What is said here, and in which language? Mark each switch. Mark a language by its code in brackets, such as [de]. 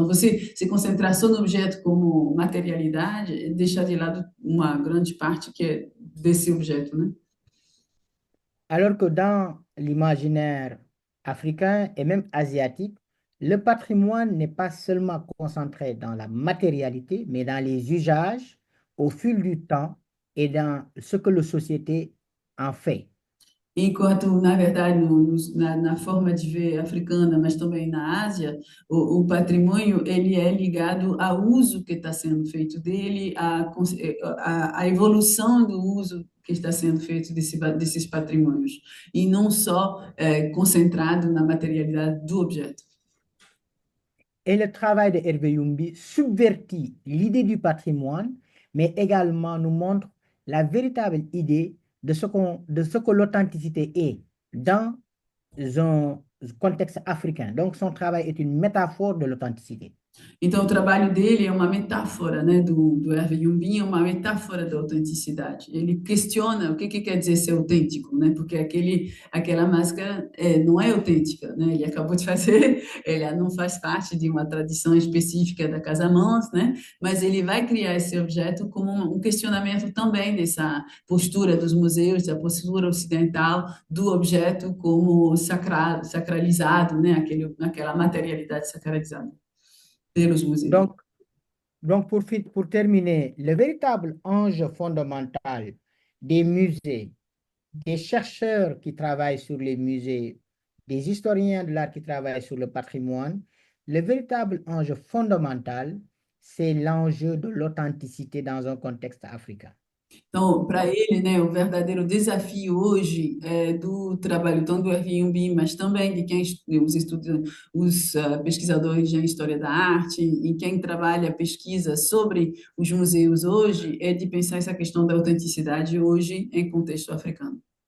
[pt] Então, você se concentrar só no objeto como materialidade, deixa de lado uma grande parte que é desse objeto, né? [fr] Alors que dans l'imaginaire africain et même asiatique, le patrimoine n'est pas seulement concentré dans la matérialité, mais dans les usages au fil du temps et dans ce que la société en fait. [pt] Enquanto, na verdade, na forma de ver africana, mas também na Ásia, o patrimônio ele é ligado ao uso que está sendo feito dele, à evolução do uso que está sendo feito desses patrimônios, e não só concentrado na materialidade do objeto. [fr] Et le travail de Hervé Youmbi subvertit l'idée du patrimoine, mais également nous montre la véritable idée de ce que l'authenticité est dans un contexte africain. Donc, son travail est une métaphore de l'authenticité. [pt] Então, o trabalho dele é uma metáfora, né, do Hervé Yumbin, é uma metáfora da autenticidade. Ele questiona o que quer dizer ser autêntico, né, porque aquela máscara não é autêntica, né, ele acabou de fazer, ele não faz parte de uma tradição específica da Casamance, né, mas ele vai criar esse objeto como um questionamento também dessa postura dos museus, da postura ocidental do objeto como sacralizado, né, aquela materialidade sacralizada pelos museus. [fr] Donc, pour terminer, le véritable enjeu fondamental des musées, des chercheurs qui travaillent sur les musées, des historiens de l'art qui travaillent sur le patrimoine, le véritable enjeu fondamental, c'est l'enjeu de l'authenticité dans un contexte africain. [pt] Então, para ele, né, o verdadeiro desafio hoje é do trabalho tanto do Airbnb, mas também de os pesquisadores de história da arte e quem trabalha pesquisa sobre os museus hoje, é de pensar essa questão da autenticidade hoje em contexto africano.